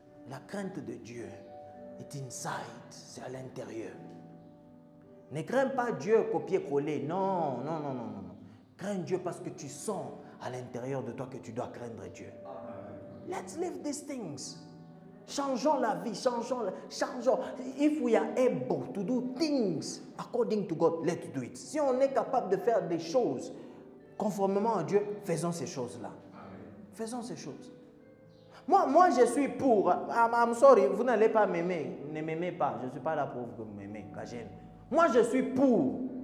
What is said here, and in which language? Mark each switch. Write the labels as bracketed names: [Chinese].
[French] La crainte de Dieu est inside, c'est à l'intérieur. Ne crains pas Dieu copier-coller. Non. Crains Dieu parce que tu sens à l'intérieur de toi que tu dois craindre Dieu. [English] Let's live these things. [French] Changeons la vie, changeons. [English] If we are able to do things according to God, let's do it. [French] Si on est capable de faire des choses conformément à Dieu, faisons ces choses-là. Faisons ces choses. Moi, je suis pour. [English] I'm sorry, [French] vous n'allez pas m'aimer. Ne m'aimez pas. Je ne suis pas là pour que vous m'aimez. Moi, je suis pour.